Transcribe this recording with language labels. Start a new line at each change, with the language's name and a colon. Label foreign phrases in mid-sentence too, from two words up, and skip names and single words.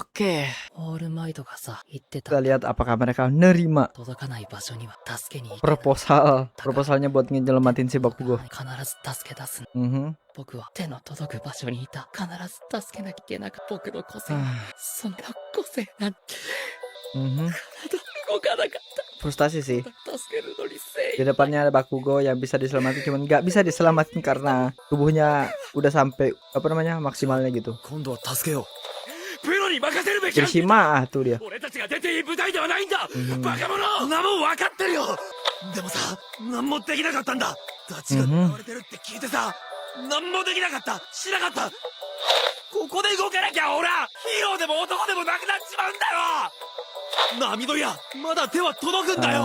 Japanese: けオールマイトがさ言ってた
Indonesian: Kita lihat apakah mereka nerima
Japanese: 届かない場所には助けに行けない
Indonesian: proposalnya buat ngejelamatin si Bakugo.
Japanese: 必ず助け出す Mhm. 僕は手の届く場所にいた必ず助けなきゃいけなかった僕の個性 Ah. そんな個性なんて Mhm. 動かなかっ
Indonesian: Frustasi sih.
Japanese: た助けるのに精
Indonesian: Di depannya ada Bakugo yang bisa diselamatin, cuman nggak bisa diselamatin karena tubuhnya udah sampai apa namanya maksimalnya gitu.
Japanese: 今度は助けよプロに任せるべきなんだ
Indonesian: Kirishima tuh dia.
Japanese: 俺たちが出ていい舞台ではないんだ Mhm. バカ者そんなもん分かってるよでもさ何もできなかったんだダチが狙われてるって聞いてさ何もできなかったしなかったここで動かなきゃ俺はヒーローでも男でもなくなっちまうんだよなあ緑谷まだ手は届くんだよ